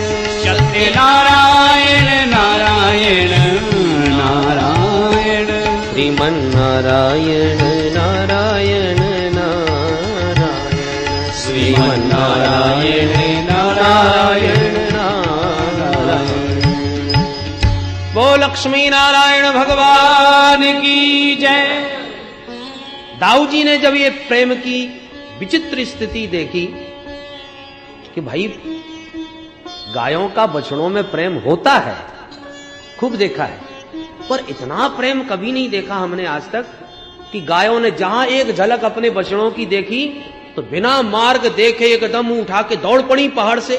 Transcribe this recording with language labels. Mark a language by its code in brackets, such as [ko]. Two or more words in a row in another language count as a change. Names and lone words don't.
[hi] सत्यनारायण नारायण नारायण श्रीमन्नारायण नारायण नारायण श्रीमन्नारायण नारायण नारायण। वो लक्ष्मी नारायण भगवान की जय। दाऊ जी ने जब ये प्रेम की विचित्र स्थिति देखी कि भाई गायों का बछड़ों में प्रेम होता है, खूब देखा है, पर इतना प्रेम कभी नहीं देखा हमने आज तक कि गायों ने जहां एक झलक अपने बछड़ों की देखी तो बिना मार्ग देखे एकदम उठा के दौड़ पड़ी पहाड़ से।